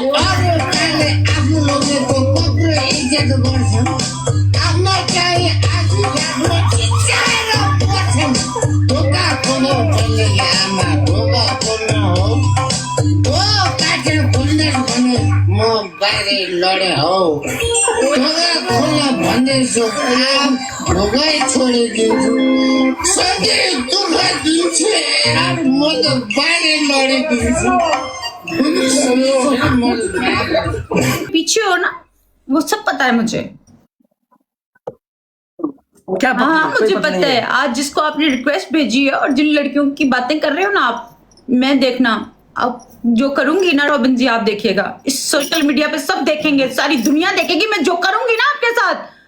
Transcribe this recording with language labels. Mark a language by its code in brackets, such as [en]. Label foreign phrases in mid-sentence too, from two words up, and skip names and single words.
[ne] अरू काले आफ्नो लोगेको कत्रो इज्जत गर्छन् आफ्नो चाहिँ आफू आफ्नो चिच्याएर पर्छन् ढोका खोल्नु त्यसले आमा ढोका खोल्नु हो काटेर खोल्ने भने म बाहिर लडे हौ ढोका खोल्न भन्दैछु ढोकै छोडिदिन्छु सधैँ दुःख दिन्छु यार म त बाहिर लडिदिन्छु [hi] पीछे हो ना, वो सब पता है मुझे। क्या पता? हाँ कोई मुझे पता पता नहीं है। आज जिसको आपने रिक्वेस्ट भेजी है और जिन लड़कियों की बातें कर रहे हो ना आप, मैं देखना अब जो करूंगी ना रॉबिन जी, आप देखिएगा इस [en] social media [hi] पे सब देखेंगे, सारी दुनिया देखेगी मैं जो करूंगी ना आपके साथ।